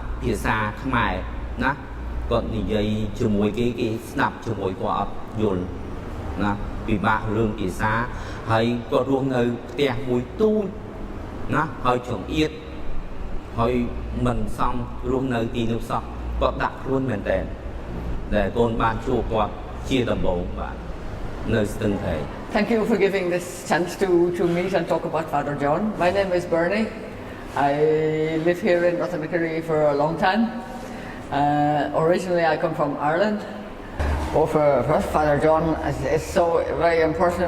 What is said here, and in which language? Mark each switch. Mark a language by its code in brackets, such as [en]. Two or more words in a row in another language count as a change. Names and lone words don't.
[km] ភាសាខ្មែរណាគាត់និយាយជាមួយគេស្ដាប់ជាមួយគាត់អត់យល់ណាពិបាករឿងភាសាហើយគាត់រស់នៅផ្ទះមួយទូចណាហើយចង្អៀតហើយមិនសមរស់នៅទីនោះសោះគាត់ដាក់ខ្លួនមែនតើដែលកូនបានជួបគាត់ជាដំបូងបាទនៅស្ទឹងត្រែង [en] Thank you for giving this chance to meet and talk about Father John. My name is Bernie. I live here in Ratanakerry for a long time. Originally I come from Ireland. Well, for Father John is so very important.